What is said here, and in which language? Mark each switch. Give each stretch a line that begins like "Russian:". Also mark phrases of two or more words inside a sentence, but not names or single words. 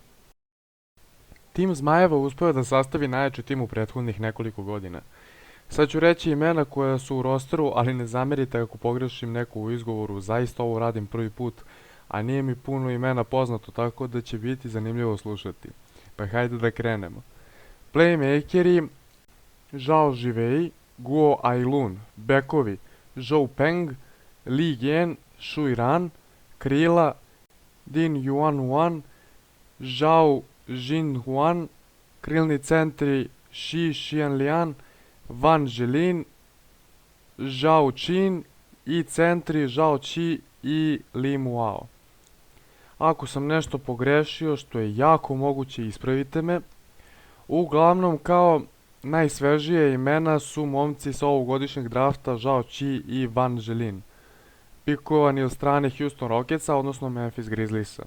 Serbian: Tim Zmajeva uspeo je da sastavi najjači tim u prethodnih nekoliko godina. Sad ću reći imena koja su u rosteru, ali ne zamerite ako pogrešim neku u izgovoru, zaista ovo radim prvi put, a nije mi puno imena poznato, tako da će biti zanimljivo slušati. Pa hajde da krenemo. Playmakeri: Zhao Zhivei, Guo Ailun. Bekovi: Zhou Peng, Li Yan, Shui Ran. Krila: Din Yuanhuan, Zhao Jinhuan. Krilni centri: Shi Xianlian, Wang Zhelin, Zhao Qin i centri Zhao Qi i Li Muao. Ako sam nešto pogrešio, što je jako moguće, ispravite me. Uglavnom, kao najsvežije imena su momci sa ovogodišnjeg drafta Zhao Qi i Wang Zhelin, pikovani od strane Houston Rocketsa, odnosno Memphis Grizzliesa.